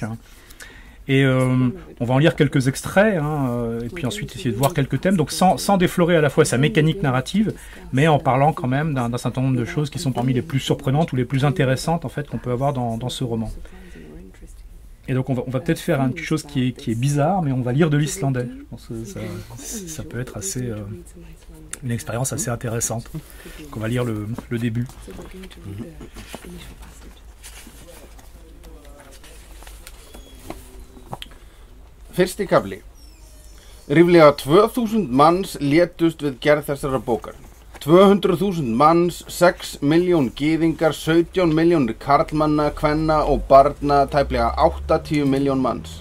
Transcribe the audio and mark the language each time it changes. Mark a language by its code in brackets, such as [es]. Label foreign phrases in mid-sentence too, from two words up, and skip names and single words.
[fr] Et on va en lire quelques extraits, et puis ensuite essayer de voir quelques thèmes, donc sans déflorer à la fois sa mécanique narrative, mais en parlant quand même d'un certain nombre de choses qui sont parmi les plus surprenantes ou les plus intéressantes en fait qu'on peut avoir dans ce roman. Et donc on va peut-être faire quelque chose qui est bizarre, mais on va lire de l'islandais. Je pense que ça peut être assez une expérience assez intéressante. Donc on va lire le début. [is] Fyrsti kafli. Ríflega 2000 manns létust við gerð þessarar bókar. 200.000 manns, 6 miljón gyðingar, 17 milljónir karlmanna, kvenna og barna, tæplega 80 miljón manns.